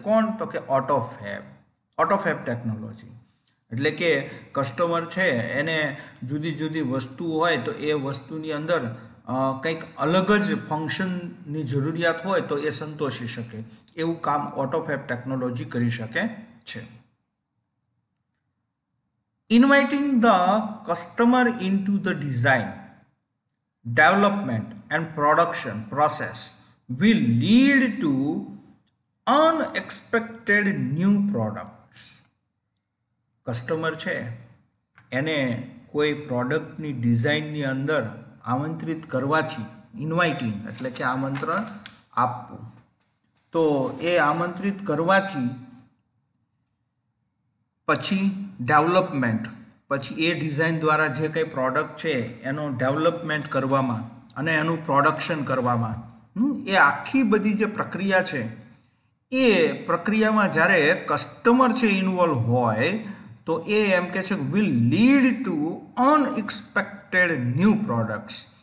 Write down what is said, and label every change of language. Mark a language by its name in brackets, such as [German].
[Gujarati] કોણ તો કે ઓટોફેબ ટેકનોલોજી. એટલે કે કસ્ટમર છે એને જુદી જુદી વસ્તુ હોય તો એ વસ્તુની અંદર કંઈક અલગ જ ફંક્શનની જરૂરિયાત હોય તો એ સંતોષી શકે એવું કામ ઓટોફેબ ટેકનોલોજી કરી શકે છે. [English] Inviting the customer into the design, development and production process will lead to unexpected new products. [Gujarati] Customer છે એને કોઈ પ્રોડક્ટની ડિઝાઇનની અંદર આમંત્રિત કરવાથી, ઇન્વાઇટિંગ એટલે કે આમંત્રણ આપવું, તો એ આમંત્રિત કરવાથી પછી ડેવલપમેન્ટ, પછી એ ડિઝાઇન દ્વારા જે કંઈ પ્રોડક્ટ છે એનો ડેવલપમેન્ટ કરવામાં અને એનું પ્રોડક્શન કરવામાં, એ આખી બધી જે પ્રક્રિયા છે એ પ્રક્રિયામાં જ્યારે કસ્ટમર છે ઇન્વોલ્વ હોય તો એ એમ કહે છે [English] Will lead to unexpected new products.